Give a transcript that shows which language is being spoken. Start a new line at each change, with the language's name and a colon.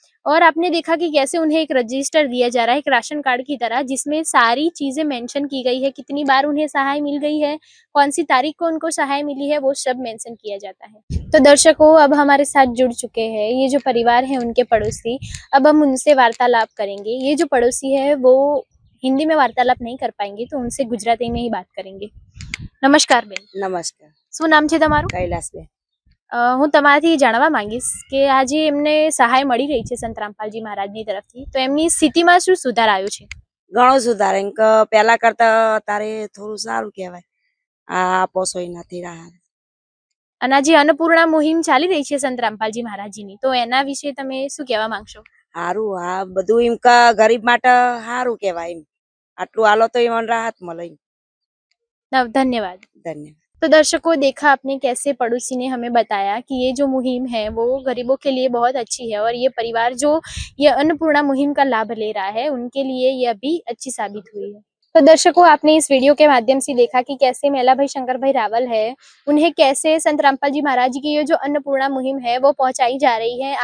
Hindi: और आपने देखा कि कैसे उन्हें एक रजिस्टर दिया जा रहा है, एक राशन कार्ड की तरह, जिसमें सारी चीजें मेंशन की गई है, कितनी बार उन्हें सहाय मिल गई है, कौन सी तारीख को उनको सहाय मिली है, वो सब मेंशन किया जाता है। तो दर्शकों, अब हमारे साथ जुड़ चुके हैं ये जो परिवार है, उनके पड़ोसी। अब हम उनसे वार्तालाप करेंगे। ये जो पड़ोसी है वो हिंदी में वार्तालाप नहीं कर पाएंगे, तो उनसे गुजराती में ही बात करेंगे। नमस्कार બેન।
Gujarati: નમસ્કાર, શું નામ છે તમારું? કૈલાસબેન। હું તમારાથી જાણવા માંગીશ કે આજે એમને સહાય મળી રહી છે સંત રામપાલજી મહારાજની તરફથી, તો એમની સ્થિતિમાં શું સુધાર આવ્યો છે? ઘણો સુધાર એમ કે પહેલા કરતા તારે થોડું સારું કહેવાય। આ પોસોય નથી રહ્યા। અને આજે અન્નપૂર્ણા મુહિમ ચાલી રહી છે સંત રામપાલજી મહારાજજીની, તો એના વિશે તમે શું કહેવા માંગશો? સારું, આ બધું એમ કે ગરીબ માટે સારું કહેવાય એમ। આટલું આલો તો એમાં રાહત મળે એમ।
Hindi: धन्यवाद।
Gujarati: ધન્યવાદ।
Hindi: तो दर्शकों, देखा आपने कैसे पड़ोसी ने हमें बताया कि ये जो मुहिम है वो गरीबों के लिए बहुत अच्छी है, और ये परिवार जो ये अन्नपूर्णा मुहिम का लाभ ले रहा है उनके लिए ये अभी अच्छी साबित हुई है। तो दर्शकों, आपने इस वीडियो के माध्यम से देखा कि कैसे मेला भाई शंकर भाई रावल है, उन्हें कैसे संत रामपाल जी महाराज जी की ये जो अन्नपूर्णा मुहिम है वो पहुंचाई जा रही है।